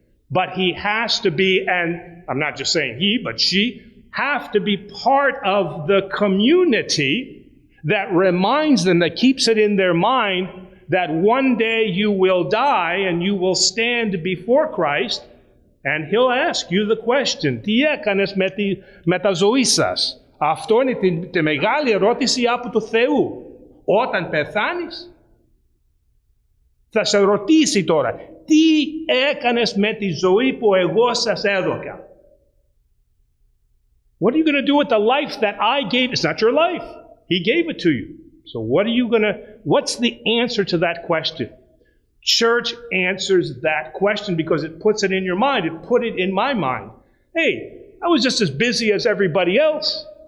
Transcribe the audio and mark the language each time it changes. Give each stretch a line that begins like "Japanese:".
English: But he has to be, and I'm not just saying he, but she, have to be part of the community that reminds them, that keeps it in their mind, that one day you will die and you will stand before Christ, and he'll ask you the question,
Greek: τι έκανες με τα ζωή σας? Αυτό είναι τη μεγάλη ερώτηση από του Θεού. Όταν πεθάνεις, θα σε ρωτήσει τώρα, τι έκανες με τη ζωή που εγώ σας έδωκα?
English: What are you going to do with the life that I gave? It's not your life. He gave it to you. So what's the answer to that question? Church answers that question because it puts it in your mind. It put it in my mind. Hey, I was just as busy as everybody else.